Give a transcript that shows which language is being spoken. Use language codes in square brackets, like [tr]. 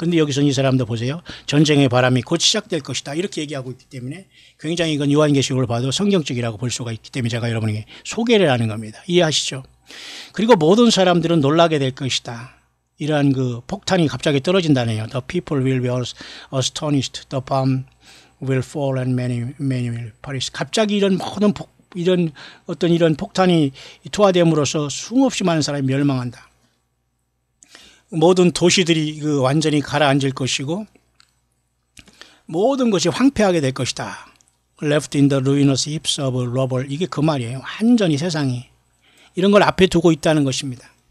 [ko] 그런데 여기서 이 사람도 보세요. 전쟁의 바람이 곧 시작될 것이다. 이렇게 얘기하고 있기 때문에 굉장히 이건 요한계시록을 봐도 성경적이라고 볼 수가 있기 때문에 제가 여러분에게 소개를 하는 겁니다. 이해하시죠? 그리고 모든 사람들은 놀라게 될 것이다. 이러한 그 폭탄이 갑자기 떨어진다네요. [en] The people will be astonished. The bomb will fall and many will perish. [ko] 갑자기 이런 모든 이런 폭탄이 투하됨으로써 수없이 많은 사람이 멸망한다. 모든 도시들이 완전히 가라앉을 것이고 모든 것이 황폐하게 될 것이다. Left in the ruinous heaps of rubble. 이게 그 말이에요. 완전히 세상이 이런 걸 앞에 두고 있다는 것입니다.